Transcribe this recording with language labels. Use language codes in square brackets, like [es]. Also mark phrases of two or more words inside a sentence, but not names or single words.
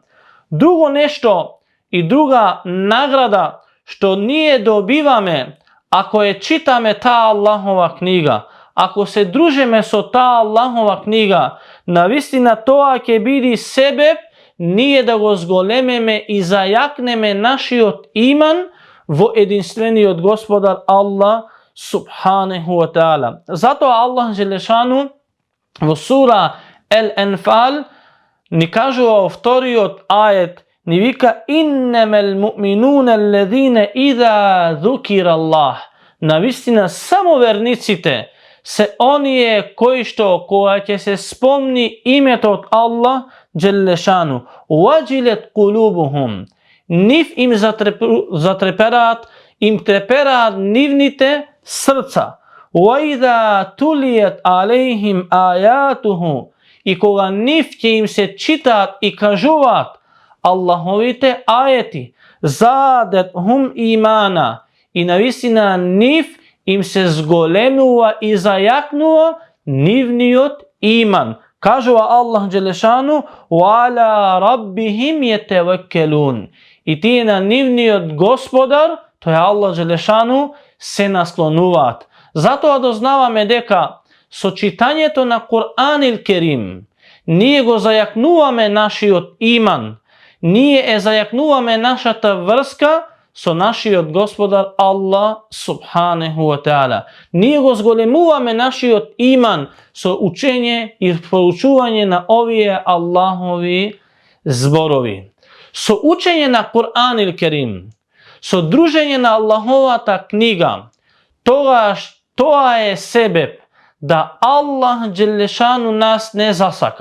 [mk] Друго нешто и друга награда што ние добиваме ако ја читаме таа Аллахова книга, ако се дружиме со таа Аллахова книга, навистина тоа ќе биде себеб ние да го зголемеме и зајакнеме нашиот иман во единствениот Господар Аллах [ar] سبحانه وتعالى. [mk] Затоа Аллах Джелешану во сура Ел-Енфал ни кажува во вториот ајет, ни вика [ar] إنما المؤمنون الذين إذا ذكر الله. [mk] Навистина само верниците се оние кои што кога ќе се спомни името од Аллах Джелешану, [ar] وجلت قلوبهم, [mk] нив им затрепераат, им трепераат нивните срца. [ar] وإذا تليت عليهم آياته, [mk] и кога нив ќе им се читаат и кажуваат Аллаховите ајети, [ar] زادتهم إيمانا, [mk] и навистина нив им се зголемува и зајакнува нивниот иман. Кажува Аллах Джелешану, [ar] وعلى ربهم يتوكلون, [mk] и тие на нивниот Господар, тој Аллах Джелешану, се наслонуваат. Затоа дознаваме дека со читањето на Кур'ан ил Керим ние го зајакнуваме нашиот иман, ние зајакнуваме нашата врска со нашиот Господар Аллах [ar] سبحانه وتعالى. [mk] Ние го зголемуваме нашиот иман со учење и проучување на овие Аллахови зборови. Со учење на Кур'ан ил Керим, со дружење на Аллаховата книга, тогаш тоа е себеб да Аллах Джелешану нас не засака.